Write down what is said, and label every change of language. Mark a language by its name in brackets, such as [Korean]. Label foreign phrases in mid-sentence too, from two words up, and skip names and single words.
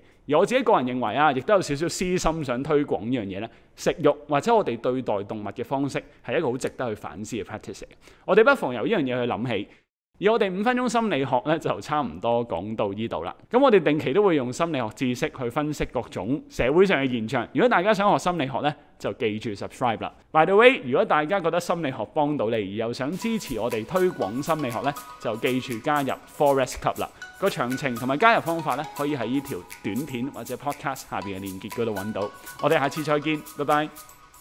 [Cantonese] 而我自己個人認為啊，亦都有少少私心想推廣呢樣嘢咧，食肉或者我哋對待動物嘅方式係一個好值得去反思嘅 practice 嚟。我哋不妨由呢樣嘢去諗起。而我哋5分鐘心理學咧就差唔多講到呢度啦。咁我哋定期都會用心理學知識去分析各種社會上嘅現象。如果大家想學心理學咧，就記住 subscribe 啦。 [English] By the way， [Cantonese] 如果大家覺得心理學幫到你，而又想支持我哋推廣心理學咧，就記住加入 Forest Club 啦。個詳情同埋加入方法咧，可以喺呢條短片或者 podcast 下邊嘅連結嗰度揾到。我哋下次再見，拜拜。